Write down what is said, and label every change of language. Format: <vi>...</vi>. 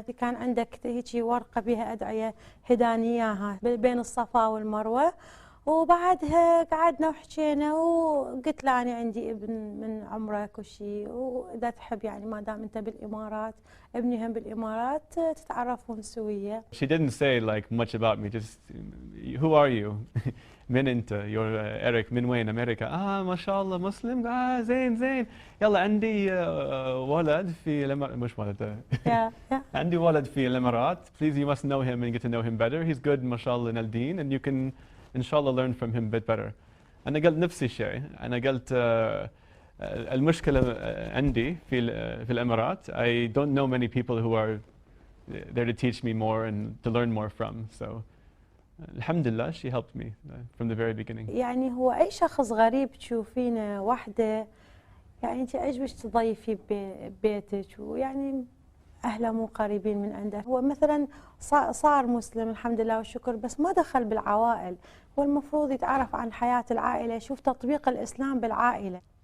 <ar>كان عندك هيجي ورقة بها أدعية هدانياها بين الصفا والمروة، وبعدها قعدنا وحكينا وقلت له أنا عندي ابن من عمرك وشي، وإذا تحب يعني ما دام أنت بالإمارات ابني هم بالإمارات تتعرفون سوية.</ar> <en>She didn't say like much about me, just who are you?</en> <ar>من أنت؟</ar> <en>you're Eric</en> <ar>من وين؟ أمريكا. ما شاء الله مسلم. زين زين. يلا عندي ولد في مش ولد. عندي ولد في الإمارات.</ar> <en>Please you must know him and get to know him better. He's good ما شاء الله in الدين and you can inshallah learn from him a bit better.</en> <ar>أنا قلت نفس الشيء. أنا قلت المشكلة عندي في الإمارات.</ar> <en>I don't know many people who are there to teach me more and to learn more from. So alhamdulillah she helped me from the very beginning.</en> <ar>يعني هو أي شخص غريب تشوفينه وحده يعني أنت عجبك تضيفي ببيتك، ويعني أهله مو قريبين من عنده. هو مثلا صار مسلم الحمد لله والشكر، بس ما دخل بالعوائل. هو المفروض يتعرف عن حياة العائلة، يشوف تطبيق الإسلام بالعائلة.</ar>